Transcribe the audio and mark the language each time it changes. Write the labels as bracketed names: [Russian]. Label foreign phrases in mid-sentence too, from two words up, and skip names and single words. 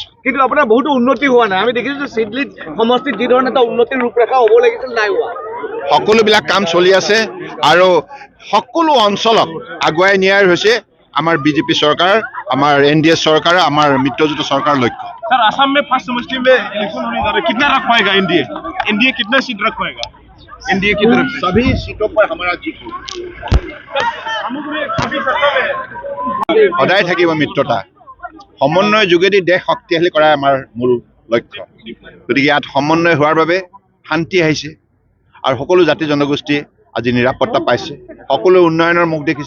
[Assamese] কিন্তু আপোনাৰ বহুতো উন্নতি হোৱা নাই আমি দেখিছো যে চিডলিত সমষ্টিত যি ধৰণে এটা উন্নতিৰ ৰূপৰেখা হ'ব লাগিছিল নাই হোৱা সকলোবিলাক কাম চলি আছে আৰু সকলো অঞ্চলক আগুৱাই নিয়াৰ হৈছে আমাৰ BJP চৰকাৰ আমাৰ NDA চৰকাৰ আমাৰ মিত্ৰজোঁট চৰকাৰৰ লক্ষ্য [Hindi] सर असम में फर्स्ट समष्टि में इलेक्शन होने जा रहा है कितना रख पाएगा NDA कितना सीट रख पाएगा NDA की तरफ से सभी सीटों पर हमारा जीत [Assamese] সদায় থাকিব মিত্ৰতা সমন্বয়ৰ যোগেদি দেশ শক্তিশালী কৰা আমাৰ মূল লক্ষ্য গতিকে ইয়াত সমন্বয় হোৱাৰ বাবে শান্তি আহিছে আৰু সকলো জাতি জনগোষ্ঠীয়ে আজি নিৰাপত্তা পাইছে সকলো উন্নয়নৰ মুখ দেখিছে